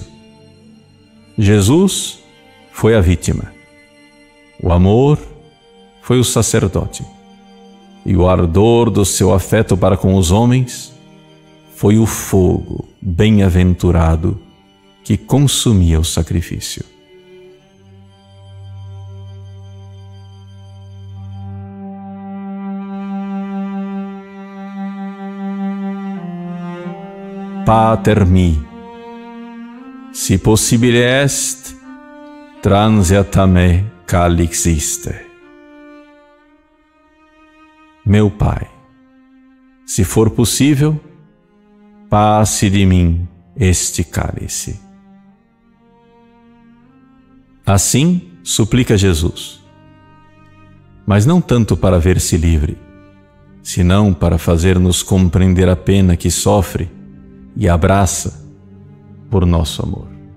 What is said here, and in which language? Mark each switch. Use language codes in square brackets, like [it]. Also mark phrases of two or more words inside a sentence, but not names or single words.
[pt] Jesus foi a vítima. O amor foi o sacerdote. E o ardor do seu afeto para com os homens foi o fogo bem-aventurado que consumia o sacrifício. [la] Pater mi, si possibile est, transeat a me calix iste. [pt] Meu Pai, se for possível, passe de mim este cálice. Assim suplica Jesus, mas não tanto para ver-se livre, senão para fazer-nos compreender a pena que sofre e abraça por nosso amor.